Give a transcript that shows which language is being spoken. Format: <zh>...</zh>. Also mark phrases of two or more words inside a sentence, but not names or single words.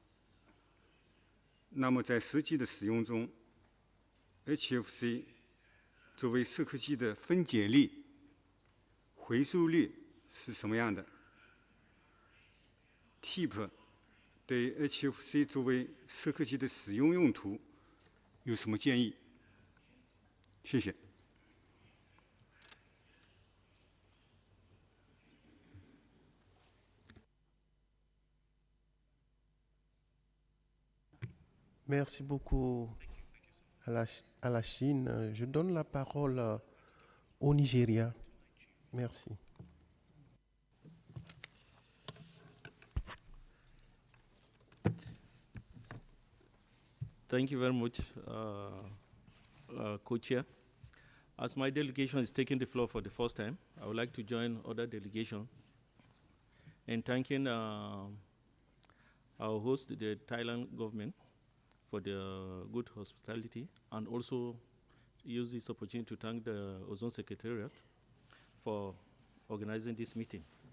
<zh>那么在实际的使用中 ，HFC 作为涉科技的分解率、回收率是什么样的 ？TIP 对 HFC 作为涉科技的使用用途有什么建议？谢谢。</zh> <fr>Merci beaucoup à la Chine. Je donne la parole au Nigeria. Merci.</fr> <en>Thank you very much, Co-Chair. As my delegation is taking the floor for the first time, I would like to join other delegations in thanking our host, the Thailand government, for the good hospitality, and also use this opportunity to thank the Ozone Secretariat for organizing this meeting.</en>